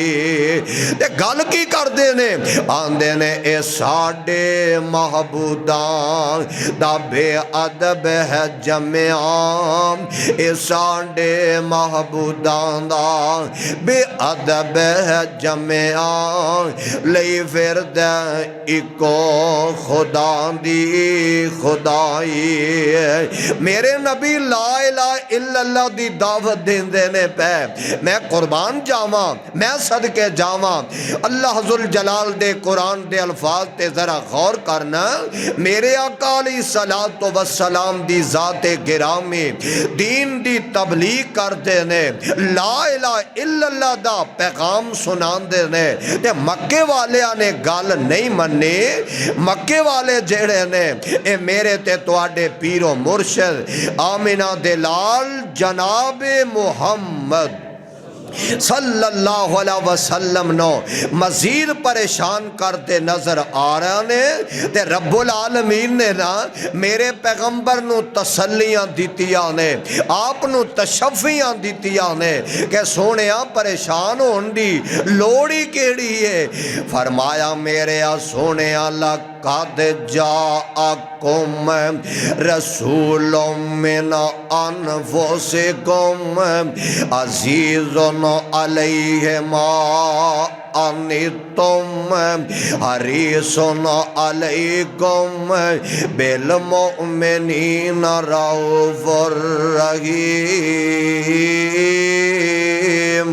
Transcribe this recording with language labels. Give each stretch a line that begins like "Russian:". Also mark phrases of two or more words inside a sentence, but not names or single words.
Punjabi: تے گل کی کردے نے، آندے نے اے ساڈے معبوداں دا بے ادب ہے جمیا، اے ساڈے معبوداں دا بے ادب ہے جمیا. لئی پھردا اکو خدا دی خدائی. میرے نبی
Arabic: لا إله إلا الله
Punjabi: دی دعوت دیندے نے پے، میں قربان جاواں، میں صدقے جاواں.
Arabic: الله ذو الجلال
Punjabi: دے قرآن دے الفاظ تے ذرا غور کرنا. میرے آقا
Arabic: عليه الصلاة والسلام
Punjabi: دی ذاتِ گرامی دین دی تبلیغ کرتے نے,
Arabic: لا إله إلا الله
Punjabi: دا پیغام سناندے نے. تے مکے والیاں نے گل نہیں منی۔ مکے والے جیڑے نے، اے میرے تے تہاڈے پیر و مرشد آمنہ دے لال جنابِ محمد
Arabic: صلى الله عليه وسلم
Punjabi: نوں مزید پریشان کرتے نظر آ رہے نے. تے رب العالمین نے نا میرے پیغمبر نوں تسلیاں دتیاں نے، آپ نوں تشفیاں دتیاں نے کہ سوہنیا پریشان ہون دی لوڑ ہی کیہڑی ہے. فرمایا میرے آ سوہنیا
Arabic: لقد جاءكم رسول من أنفسكم عزيز عليه ما عنتم حريص عليكم بالمؤمنين رءوف رحيم.